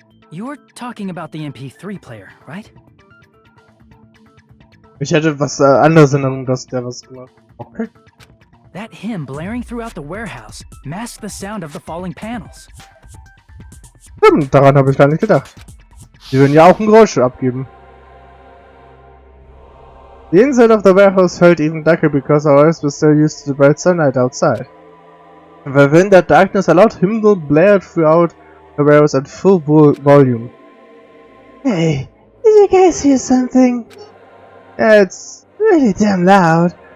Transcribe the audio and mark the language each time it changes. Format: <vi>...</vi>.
<en>You were talking about the MP3 player, right?</en> <de>Ich hätte was anderes in Erinnerung, dass der was gemacht hat.</de> <en>Okay. That hymn blaring throughout the warehouse masked the sound of the falling panels.</en> <de>Stimmt, daran habe ich gar nicht gedacht. Die würden ja auch ein Geräusch abgeben.</de> <en>The inside of the warehouse felt even darker because our eyes were still used to the bright sunlight outside. Within that darkness, a loud hymnal blared throughout the warehouse at full volume. Hey, did you guys hear something? Yeah, it's really damn loud.</en>